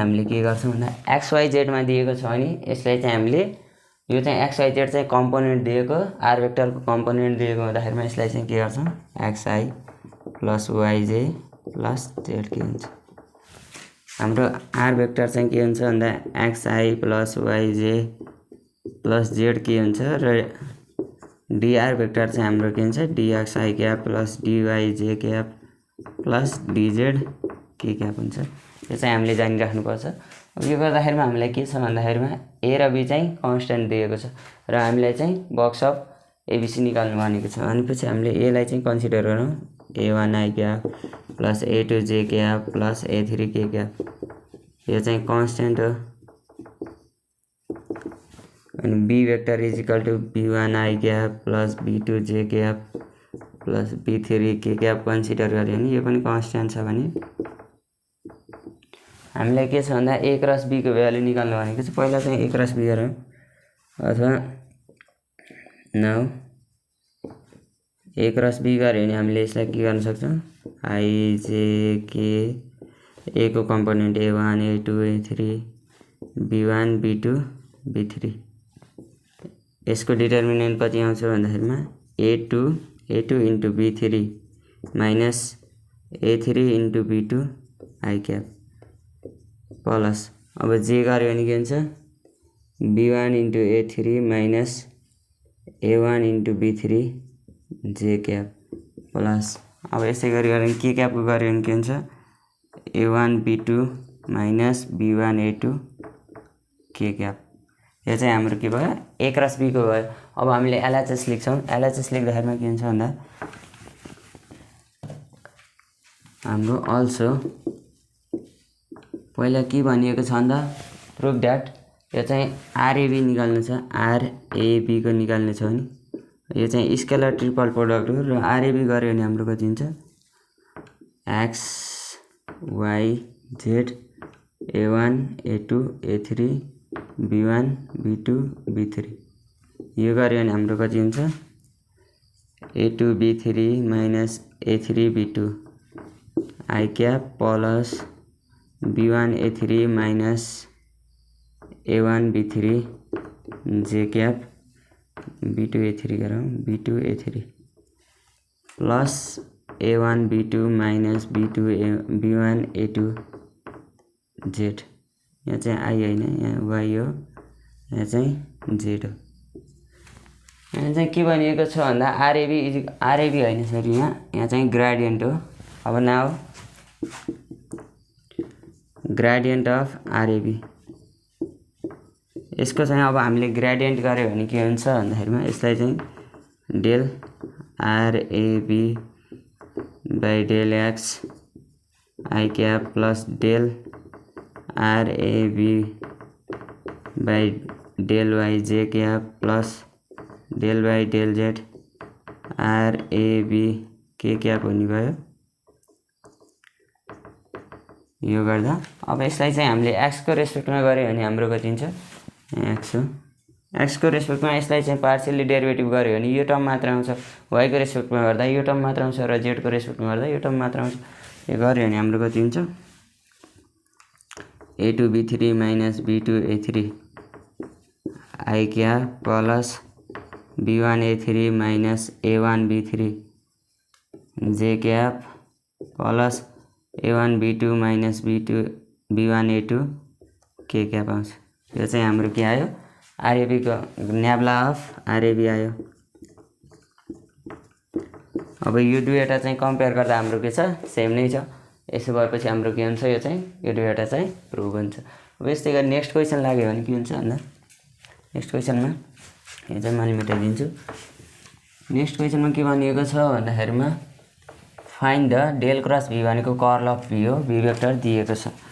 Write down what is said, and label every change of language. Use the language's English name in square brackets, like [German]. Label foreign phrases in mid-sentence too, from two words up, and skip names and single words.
[Nepali] हामीले के गर्छौं भन्दा एक्स वाइ जेड मा दिएको छ भने यसलाई चाहिँ हामीले यो चाहिँ एक्स वाइ जेड चाहिँ कम्पोनेन्ट दिएको आर भेक्टर को कम्पोनेन्ट दिएको हुँदाखेरिमा यसलाई चाहिँ के गर्छौं [English] xi plus yj plus z [Nepali] के हुन्छ हाम्रो आर भेक्टर चाहिँ के हुन्छ भन्दा [English] xi plus yj plus z [Nepali] के हुन्छ र dr भेक्टर चाहिँ हाम्रो के हुन्छ [English] dxi cap plus dyj cap plus dz [Nepali] के क्याप हुन्छ। यो चाहिँ हामीले जानिराख्नुपर्छ। अब यो गर्दाखेरिमा हामीलाई के छ भन्दाखेरिमा ए र बी चाहिँ कन्स्ट्यान्ट दिएको छ र हामीलाई चाहिँ [English] box of ABC [Nepali] निकाल्नु भनेको छ। भनेपछि हामीले ए लाई चाहिँ कन्सिडर गरौँ [English] a1 i cap plus a2 j cap plus a3 k cap. [Nepali] यो चाहिँ कन्स्ट्यान्ट हो। अनि बी भेक्टर = [English] b1 i cap plus b2 j cap plus b3 k cap [Nepali] कन्सिडर गर्यो भने यो पनि कन्स्ट्यान्ट छ भने हामीलाई के छ भन्दा [English] a cross b [Nepali] को भ्यालु निकाल्नु भनेको छ। पहिला चाहिँ [English] a cross b [Nepali] गरौँ अथवा नाउ [English] a cross b [Nepali] गर्यो भने हामीले यसलाई के गर्न सक्छौं i j k a को कम्पोनेन्ट a1 a2 a3 b1 b2 b3 यसको डिटर्मिनेन्ट कति आउँछ भन्दाखेरिमा [English] a2 into b3 minus a3 into b2 i cap plus [Nepali] अब जे गर्यो भने के हुन्छ [English] b1 into a3 minus a1 into b3 j cap plus [Nepali] अब यसै गरी गर्यो भने के क्याप को गर्यो भने के हुन्छ [English] a1 b2 minus b1 a2 [Nepali] के क्याप। यो चाहिँ हाम्रो के भयो [English] a cross b [Nepali] को भयो। अब हामीले एलएचएस लेख्छौं। एलएचएस लेख्दाखेरिमा के हुन्छ भन्दा हाम्रो अल्सो पहिला के भनिएको छ भन्दा [English] proof that [Nepali] यो चाहिँ आरएबी निकाल्नु छ आरएबी को निकाल्नु छ भने यो चाहिँ [English] scalar triple product [Nepali] हो र आरएबी गर्यो भने हाम्रो कति हुन्छ x y z a1 a2 a3 b1 b2 b3 यो गर्यो भने हाम्रो कति हुन्छ a2 b3 [English] minus a3 b2 I cap plus b1 a3 minus a1 b3 j cap b2 a3 [Nepali] गरौँ [English] b2 a3 plus a1 b2 minus b1 a2 [Nepali] z यहाँ चाहिँ I हैन यहाँ y हो यहाँ चाहिँ z हो यहाँ चाहिँ के भनिएको छ भन्दा RAB हैन सरी यहाँ चाहिँ ग्रेडियन्ट हो अब नाउ [English] gradient of RAB [Nepali] यसको चाहिँ अब हामीले ग्रेडियन्ट गर्यो भने के हुन्छ भन्दाखेरिमा यसलाई चाहिँ डेल [English] RAB by del x I cap plus del RAB by del y j cap plus del y del z RAB [Nepali] के क्याप हुने भयो यो गर्दा अब यसलाई चाहिँ हामीले x को रेस्पेक्टमा गर्यो भने हाम्रो कति हुन्छ x हो x को रेस्पेक्टमा यसलाई चाहिँ पार्शियली डेरिभेटिभ गर्यो भने यो टर्म मात्र आउँछ y को रेस्पेक्टमा गर्दा यो टर्म मात्र आउँछ र z को रेस्पेक्टमा गर्दा यो टर्म मात्र आउँछ यो गर्यो भने हाम्रो कति हुन्छ [English] a2 b3 minus b2 a3 I cap plus b1 a3 minus a1 b3 j cap plus a1 b2 minus b1 a2 k cap [Nepali] आउँछ यो चाहिँ हाम्रो के आयो RAB को [English] nabla of RAB आयो [Nepali] अब यो दुईवटा चाहिँ कम्पेयर गर्दा हाम्रो के छ सेम नै छ यसो भएपछि हाम्रो के हुन्छ यो चाहिँ यो दुईवटा चाहिँ प्रुभ हुन्छ अब यस्तै गरी [English] next question [Nepali] लाग्यो भने के हुन्छ भन्दा [English] next questionमा [Nepali] यो चाहिँ मैले मेटाइदिन्छु [English] next questionमा [Nepali] के भनिएको छ भन्दाखेरिमा [English] find the del cross v [Nepali] भनेको [English] curl of v [Nepali] हो v वेक्टर दिएको छ